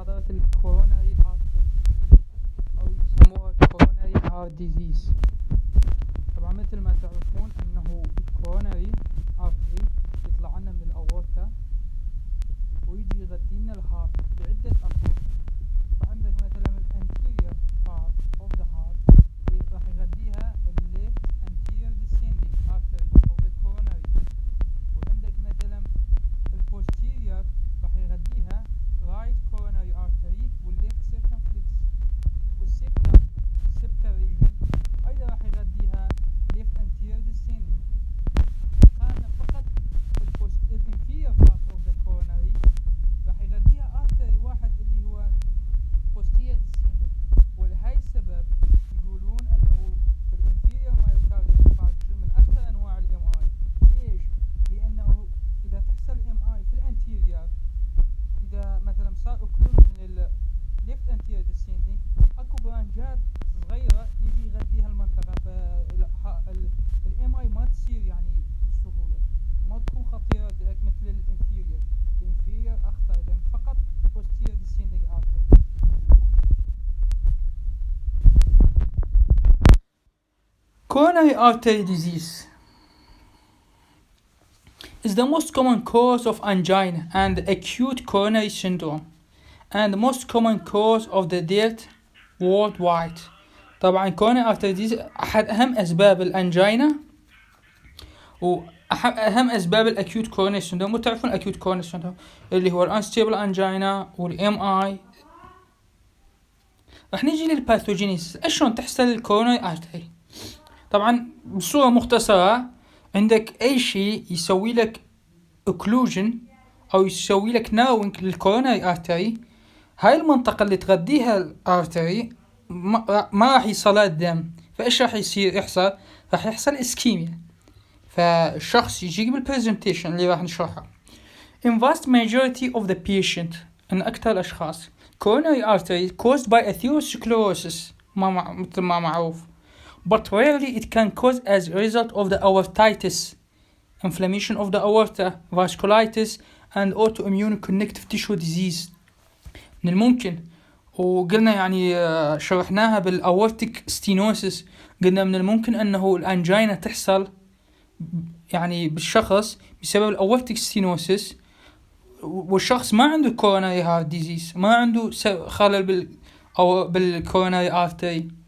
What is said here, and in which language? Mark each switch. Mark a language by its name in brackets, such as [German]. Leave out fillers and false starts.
[English] الكوروناري artery disease [Arabic] أو يسموها [English] Coronary Artery Disease. [Arabic] طبعا مثل ما تعرفون أنه الكوروناري artery يطلع لنا من الأورطة ويجي يغذي لنا الهارت بعدة أطراف. فعندك مثلا [English] الانتيريور part of the heart [Arabic] راح يغذيها [English] left anterior descending artery of the coronary، [Arabic] وعندك مثلا [English] البوستيريور راح يغذيها right coronary artery والleft circumflex، والسبتم region [Arabic] أيضا راح يغذيها [English] left anterior descending. [Arabic] خلنا فقط الانفيريور [English] part of the coronary [Arabic] راح يغذيها artery واحد اللي هو posterior descending، ولهاي السبب يقولون انه الانفيريور مايوكارديال انفاركشن من اكثر انواع الام اي. ليش؟ لانه اذا تحصل ام اي في الانتيريور، اذا مثلا صار اوكلوجن للليفت انتيريور ديسندنج، اكو برانجات صغيره يجي يغذيها المنطقه، فالام اي ما تصير يعني بسهوله، ما تكون خطيره مثل الانفيريور اخطر لان فقط posterior descending artery. [English] Coronary artery disease is the most common cause of angina and acute coronary syndrome and the most common cause of the death worldwide. [Arabic] طبعا coronary artery disease أحد أهم أسباب الأنجينا وأهم أسباب الأكيوت coronary syndrome. وتعرفون الأكيوت coronary syndrome اللي هو الانستيبل أنجينا والام اي. راح نيجي للباثوجينيس. شلون تحصل الكوروناري ارتري؟ طبعا بصورة مختصرة، عندك أي شيء يسوي لك occlusion أو يسوي لك narrowing للكوروناري ارتري، هاي المنطقة اللي تغذيها الارتري ما راح يصلها الدم، فإيش راح يحصل؟ راح يحصل اسكيميا. فالشخص يجي بالبرزنتيشن اللي راح نشرحها. [English] In vast majority of the patient، [Arabic] إن أكثر الأشخاص [English] coronary artery caused by atherosclerosis [Arabic] مثل ما معروف، [English] but rarely it can cause as a result of the aortitis, inflammation of the aorta, vasculitis and autoimmune connective tissue disease. [Arabic] من الممكن، وقلنا يعني شرحناها بالأورتيك ستينوسيس، قلنا من الممكن أنه الأنجينا تحصل يعني بالشخص بسبب الأورتيك ستينوسيس، والشخص ما عنده coronary heart disease، ما عنده خلل بالcoronary artery.